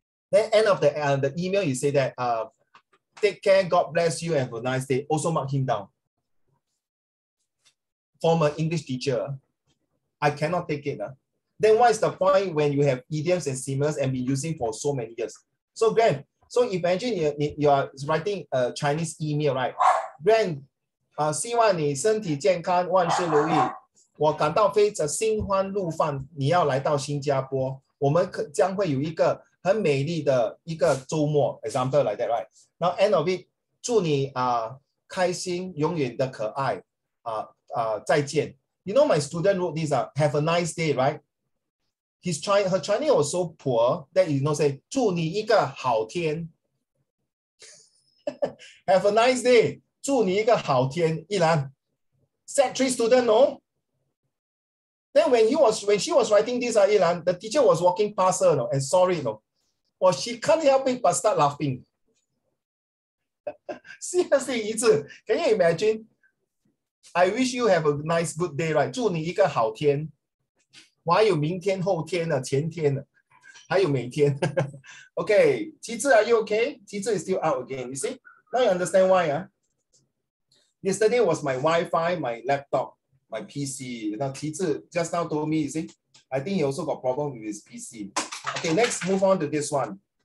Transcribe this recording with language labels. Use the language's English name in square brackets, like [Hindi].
[English] Then end of the email, you say that take care, God bless you, and have a nice day. Also mark him down. Former English teacher, I cannot take it. Then what is the point when you have idioms and similes and been using for so many years? So Grant, so imagine you are writing a Chinese email, right? [Chinese] Grant, 希望你身体健康，万事如意。我感到非常心花怒放，你要来到新加坡，我们将会有一个很美丽的一个周末 ， [English] example like that, right? Now end of it， [Chinese] 祝你开心，永远的可爱，再见。 [English] You know my student wrote this, have a nice day, right? Her Chinese was so poor that you know say [Chinese] 祝你一个好天。 [English] Have a nice day， [Chinese] 祝你一个好天，依然 [English] Set 3 student, no? Then when she was writing this, Ilan, the teacher was walking past her, and sorry, well, she can't help it but start laughing. Seriously, Yizi, can you imagine? I wish you have a nice, good day, right? [Chinese] 祝你一个好天。我还有明天、后天呢、前天呢，还有每天。 [English] Okay, Qizhi, are you okay? Qizhi is still out again. You see? Now you understand why? Yesterday was my Wi-Fi, my laptop, my PC. Now Qizhi just now told me, you see, I think he also got problem with his PC. Okay, next move on to this one.